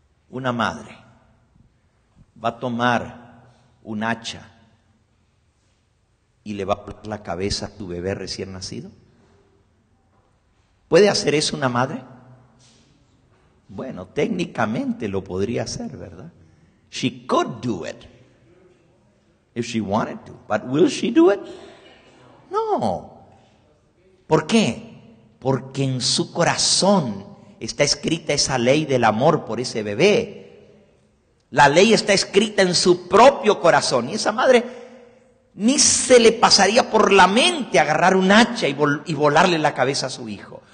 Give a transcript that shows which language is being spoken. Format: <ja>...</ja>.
<es>Una madre va a tomar un hacha y le va a cortar la cabeza a tu bebé recién nacido. ¿Puede hacer eso una madre? Bueno, técnicamente lo podría hacer, ¿verdad?</es> <en>She could do it if she wanted to, but will she do it?</en> <es>No. ¿Por qué? Porque en su corazón está escrita esa ley del amor por ese bebé. La ley está escrita en su propio corazón. Y esa madre ni se le pasaría por la mente agarrar un hacha y volarle la cabeza a su hijo.</es>